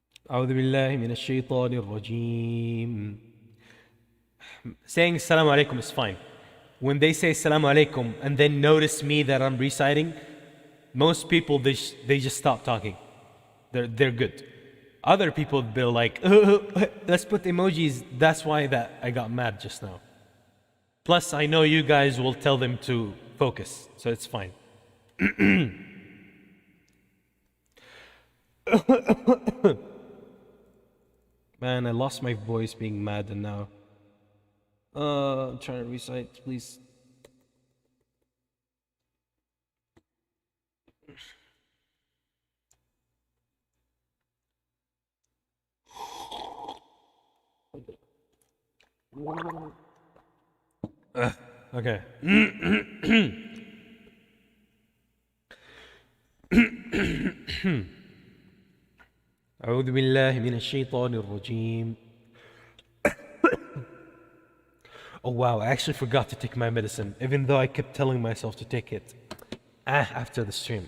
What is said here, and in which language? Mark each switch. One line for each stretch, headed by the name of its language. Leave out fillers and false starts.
Arabic: أعوذ بالله من الشيطان الرجيم.
English: Saying Assalamu alaikum is fine. When they say Assalamu alaikum and then notice me that I'm reciting, most people they just stop talking. They're good. Other people they're like, let's put emojis. That's why that I got mad just now. Plus I know you guys will tell them to focus, so it's fine. Man, I lost my voice being mad and now I'm trying to recite, please. Okay.
Arabic: أعوذ بالله من الشيطان الرجيم.
English: Oh wow, I actually forgot to take my medicine, even though I kept telling myself to take it after the stream.